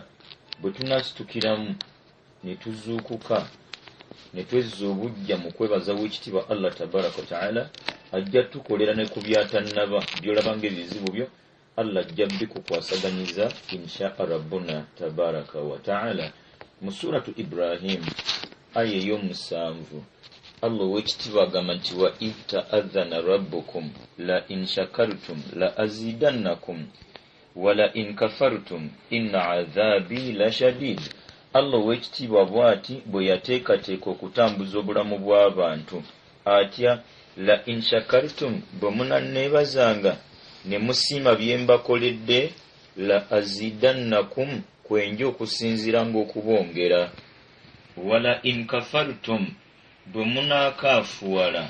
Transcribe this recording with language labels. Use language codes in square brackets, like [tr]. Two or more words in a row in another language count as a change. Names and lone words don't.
[lg] Bwe tunasitukiramu ne tuzuukuka ne twezza obujja mu kwebaza w'ekitiibwa Allah [ar] تبارك وتعالى, [lg] ajja tukolera ne ku byatannaba by'olaba ng'ebizibu byo, Allah ajja bikukwasaganyiza [ar] إن شاء ربنا تبارك وتعالى. [lg] Mu suratu Ibrahim aya ey'omusanvu, Allah ow'ekitiibwa agamba nti [ar] وإذ تأذن ربكم لئن شكرتم لأزيدنكم ولئن كفرتم إن عذابي لشديد. [lg] Allah ow'ekitiibwa bw'ati bwe yateekateeka okutambuza obulamu bw'abantu atya, [ar] لئن شكرتم, [lg] bwe munanneebazanga ne musiima bye mbakoledde, [ar] لأزيدنكم, [lg] kwenja okusinziira ng'okubongera, [ar] ولئن كفرتم, [lg] bwe munaakaafuwala.